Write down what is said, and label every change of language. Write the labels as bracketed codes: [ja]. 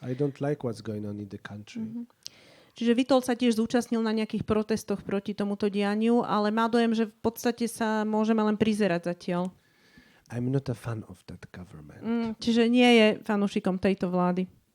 [en] I don't like what's going on in the country. [sk] Čiže Witold sa tiež zúčastnil na nejakých protestoch proti tomuto dianiu, ale má dojem, že v podstate sa môžeme len prizerať zatiaľ. [en] I'm not a fan of that government. [sk] Čiže nie je fanúšikom tejto vlády.